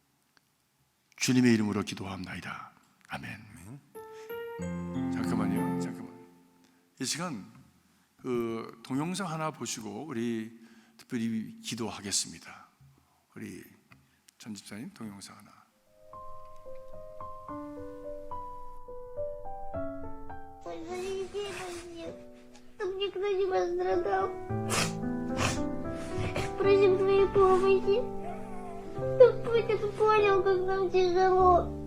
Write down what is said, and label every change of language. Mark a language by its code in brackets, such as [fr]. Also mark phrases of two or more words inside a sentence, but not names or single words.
[ko] 주님의 이름으로 기도합나이다. 아멘. 잠깐만요. 이 시간 그 동영상 하나 보시고 우리 특별히 기도하겠습니다. 우리 전 집사님 동영상 하나. [ru] Чтобы никто не пострадал. Просим твоей помощи. Чтобы Путин понял, как нам тяжело.